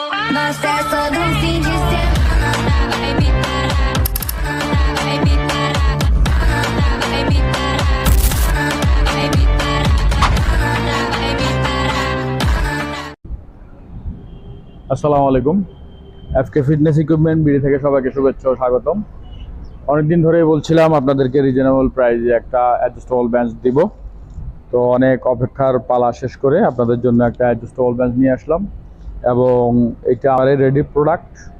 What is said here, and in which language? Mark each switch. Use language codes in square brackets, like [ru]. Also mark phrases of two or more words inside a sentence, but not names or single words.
[pt] Nós é só de fim de semana. Vai me parar, vai me parar, vai me parar, vai me parar, vai me parar. [bn] আসসালামু আলাইকুম। এফকে ফিটনেস ইকুইপমেন্ট বিডি থেকে সবাইকে শুভেচ্ছা ও স্বাগতম। অনেকদিন ধরেই বলছিলাম আপনাদেরকে [en] reasonable price [bn] একটা [en] adjustable bench [bn] দিব। তো অনেক অপেক্ষার পালা শেষ করে আপনাদের জন্য একটা [en] adjustable bench [bn] নিয়ে আসলাম এবং এটা আমাদের [en] ready product.